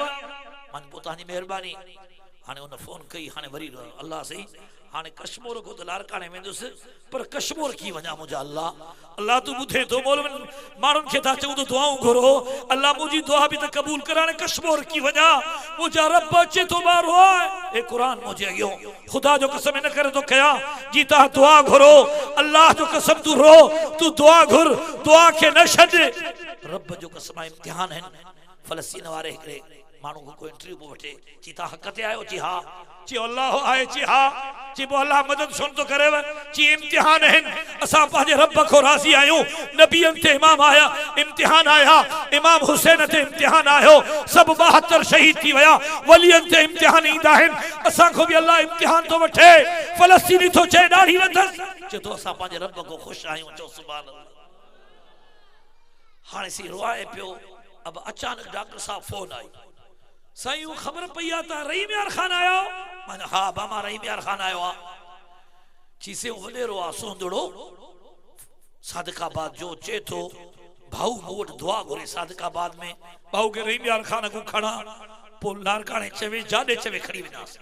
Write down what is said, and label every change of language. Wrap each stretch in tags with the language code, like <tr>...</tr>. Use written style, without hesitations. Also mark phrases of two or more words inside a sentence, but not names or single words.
<sd>मां पोइ तव्हांजी महिरबानी। हाणे उन फोन कई, हाणे वरी अल्लाह सही, हाणे कश्मीर को तो लारकाणे वेंदुसि, पर कश्मीर की वञा मुंहिंजा अल्लाह, अल्लाह तू ॿुधे थो, मौलवी माण्हुनि खे था चऊं तो दुआऊं घुरो, अल्लाह मुंहिंजी दुआ बि त क़बूल कर, हाणे कश्मीर की वञा, मुंहिंजा रब अचे थो मारो आहे, ए क़ुरान मुझे अॻियो खुदा जो कसम न करे तो कया, जी तव्हां दुआ घुरो, अल्लाह जो कसम तू रो, तू दुआ घुर, दुआ खे न छॾ, रब जो कसम इम्तिहान आहिनि। फ़लस्तीन वारे हिकिड़े माण्हू को इंटरव्यू पो वठे, ची तव्हां हक़ ते आयो, ची हा, ची अल्लाह आहे, ची हा, ची पोइ अल्लाह मदद सुन तो करे, ची इम्तिहान आहिनि, असां पंहिंजे रब को राज़ी आहियूं, नबियनि ते इमाम आया, इम्तिहान आया, इमाम हुसैन ते इम्तिहान आयो, सब 72 शहीद थी विया, वलियनि ते इम्तिहान ईंदा आहिनि, असां को बि अल्लाह इम्तिहान तो वठे। फ़लस्तीनी तो चए ॾाढी वधसि, चए तो असां पंहिंजे रब को ख़ुशि आहियूं, चओ</sd> <ar>سبحان الله.</ar> <sd>हाणे सी रोए पियो, अब अचानक डॉक्टर साहब फोन आई, साईं खबर पई आहे त रहीम यार खान आयो, मां हा बामा रहीम यार खान आयो आहे, चीसे वॾेरो आहे सोंदड़ो सादिकाबाद जो, चे थो भाऊ मूं वटि दुआ घुरे सादिकाबाद में, भाऊ खे रहीम यार खान को खणा, पोइ लारकाणे चवे जाॾे चवे खणी वेंदासीं।</sd>